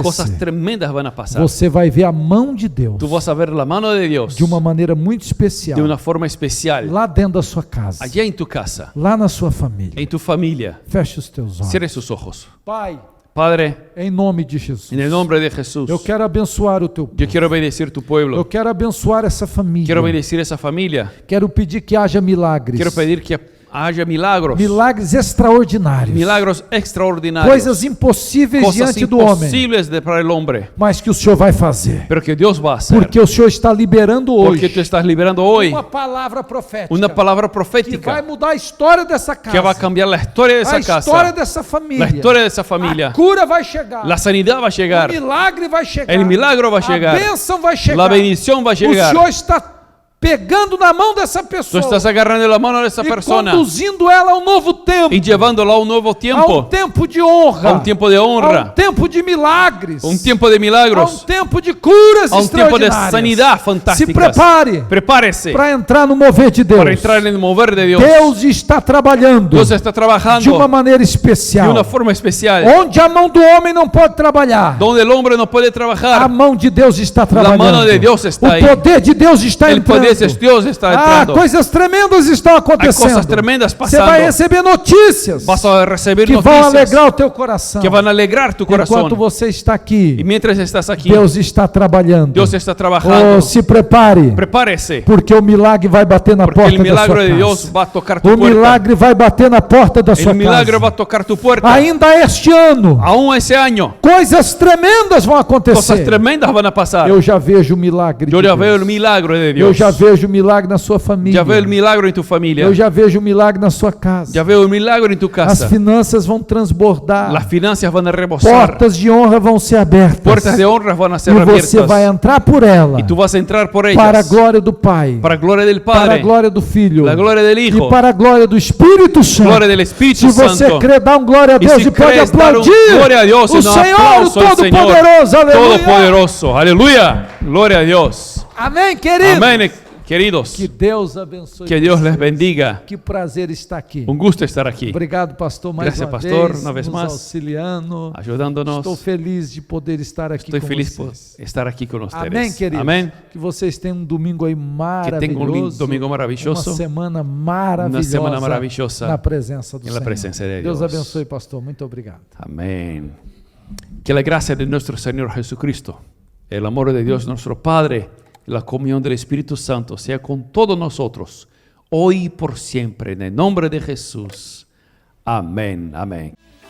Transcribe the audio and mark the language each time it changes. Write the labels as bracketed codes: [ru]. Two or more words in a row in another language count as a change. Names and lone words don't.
[es] cosas tremendas van a pasar. [pt] Você vai ver a mão de Deus [es] Tú vas a ver la mano de Dios [pt] de uma maneira muito especial [es] de una forma especial [pt] lá dentro da sua casa, [es] allá en tu casa, [pt] lá na sua família. [es] en tu familia. [pt] Feche os teus olhos. [es] Cierre sus ojos. [pt] Pai, [es] Padre, [pt] em nome de Jesus, [es] en el nombre de Jesús, [pt] eu quero abençoar o teu [es] yo [pt] povo. [es] quiero bendecir tu [pt] Eu [es] pueblo. [pt] quero abençoar essa família. [es] Quiero bendecir esa familia. [pt] Quero pedir que haja milagres. [es] Quiero pedir que haya milagros. [pt] Milagres extraordinários. [es] Milagros extraordinarios. [pt] Coisas impossíveis [es] Cosas [pt] diante do homem, [es] imposibles para el hombre. [pt] mas que o Senhor vai fazer. [es] Pero que Dios va a hacer. [pt] Porque o Senhor está liberando [es] Porque [pt] hoje [es] tú estás liberando hoy [pt] uma palavra profética [es] una palabra [pt] que vai [es] profética [pt] mudar a história dessa casa. [es] que va a cambiar la historia de [pt] a [es] esa [pt] história [es] casa. [pt] dessa família. [es] La historia de esa familia. [pt] A cura vai chegar. [es] La sanidad va a [pt] O [es] llegar. [pt] milagre vai chegar. [es] El milagro va a llegar. [pt] A bênção vai chegar. [es] La bendición va a [pt] O [es] llegar. [pt] Senhor está pegando na mão dessa [es] Tú [pt] pessoa [es] estás agarrando la mano de esa [pt] e [es] persona [pt] conduzindo ela a um novo tempo. [es] y llevándola a un nuevo [pt] A um [es] tiempo. [pt] tempo de honra. [es] A un tiempo de [pt] A um [es] honra. [pt] tempo de milagres. [es] Un tiempo de [pt] A um [es] milagros. [pt] tempo de curas [es] A un tiempo de [pt] extraordinárias. [es] sanidad [pt] Se [es] fantástica. [pt] prepare [es] Prepárese [pt] para entrar no mover de Deus. [es] para entrar en el mover de Dios. [pt] Deus está trabalhando [es] Dios está [pt] de [es] trabajando [pt] uma maneira [es] de [pt] especial. [es] una forma especial. [pt] Onde a mão do homem não pode trabalhar, [es] Donde el hombre no puede [pt] a [es] trabajar, [pt] mão de Deus está trabalhando. [es] mano de Deus está [pt] o aí. poder de Deus está [es] el [pt] entrando. [es] poder de Dios está entrando. [pt] Coisas tremendas estão [es] Hay [pt] acontecendo. [es] cosas tremendas [pt] Você vai [es] pasando. [pt] receber notícias [es] Vas a recibir [pt] que vão [es] noticias [pt] alegrar o teu coração. [es] que van a alegrar tu [pt] Enquanto [es] corazón. [pt] você está [es] Y [pt] aqui, [es] mientras estás aquí, [pt] Deus está trabalhando. [es] Dios está trabajando. [pt] Oh, se prepare, [es] Prepárese, [pt] porque o milagre vai bater na [es] porque [pt] porta [es] el [pt] da [es] milagro [pt] sua [es] de Dios [pt] casa. [es] va a tocar tu [pt] O [es] puerta. [pt] milagre vai bater na porta da sua [es] El milagro [pt] casa. [es] va a tocar tu puerta. [pt] Ainda este ano, [es] Aún ese año, [pt] coisas tremendas vão [es] cosas [pt] acontecer. [es] tremendas van a pasar. [pt] Eu já vejo o milagre [es] Yo [pt] de [es] ya [pt] Deus. [es] veo el milagro de [pt] Eu [es] Dios. [pt] já vejo o milagre na sua família. [es] Ya veo el milagro en tu familia. [pt] Eu já vejo o milagre na sua casa. [es] Ya veo el milagro en tu [pt] As [es] casa. [pt] finanças vão transbordar. [es] Las finanzas van a rebosar. [pt] Portas de honra vão ser abertas. [es] Puertas de honra van a ser [pt] E [es] abiertas. [pt] você vai entrar por ela [es] Y tú vas a entrar por [pt] para a [es] ellas. [pt] glória do Pai, [es] Para gloria del [pt] para a [es] Padre. [pt] glória do Filho [es] La gloria del Hijo. [pt] e para a glória do Espírito Santo. [es] Gloria del Espíritu [pt] Se você [es] Santo. [pt] crê, dá um glória a [es] Y [pt] Deus [es] si [pt] e pode [es] crees, dar un [pt] aplaudir [es] gloria a Dios y [pt] o [es] un [pt] Senhor, o [es] aplauso al Señor. [pt] Todo-Poderoso. Aleluia. [es] Todopoderoso. Aleluya. Gloria a Dios. [pt] Amém, querido. [es] Amén, queridos. [pt] Que Deus abençoe. [es] Que Dios les [pt] vocês. [es] bendiga. [pt] Que prazer estar aqui. [es] Un gusto estar aquí, [pt] Obrigado, pastor, mais [es] Gracias, [pt] uma [es] pastor, [pt] vez, [es] una vez [pt] nos [es] más, [pt] auxiliando. [es] ayudándonos. [pt] Estou feliz de poder estar aqui [es] Estoy [pt] com [es] feliz por [pt] vocês. [es] estar aquí con ustedes. [pt] Amém, queridos? [es] Amén. [pt] Que vocês tenham um domingo aí [es] Que tengan un [pt] maravilhoso. [es] domingo maravilloso. [pt] Uma semana maravilhosa. [es] Una semana maravillosa [pt] na presença do [es] en la [pt] Senhor. [es] presencia de [pt] Deus [es] Dios. [pt] abençoe, pastor. Muito obrigado. [es] Amén. Que la gracia de nuestro Señor Jesucristo, el amor de Dios nuestro Padre y la comunión del Espíritu Santo sea con todos nosotros, hoy y por siempre, en el nombre de Jesús. Amén. Amén.